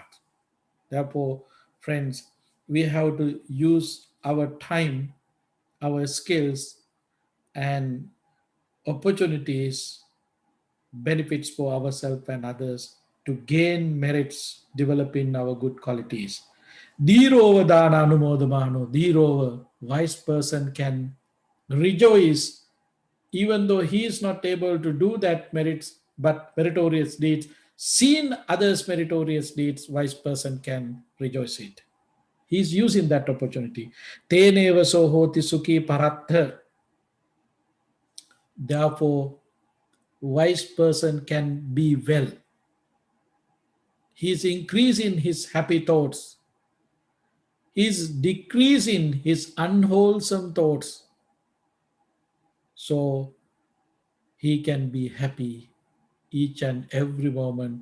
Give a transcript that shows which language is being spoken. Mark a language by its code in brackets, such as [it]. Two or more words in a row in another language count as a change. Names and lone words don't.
[en] Therefore, friends, we have to use our time, our skills, and opportunities, benefits for ourselves and others to gain merits, developing our good qualities. [pi] Dhiro vadana anumodamano. Dhiro, [en] wise person can rejoice even though he is not able to do that merits, but meritorious deeds. Seeing others' meritorious deeds, wise person can rejoice it. He's using that opportunity. [pi] Teneva sohoti sukhi paratha. [en] Therefore, wise person can be well. He's increasing his happy thoughts. He's decreasing his unwholesome thoughts. So he can be happy each and every moment.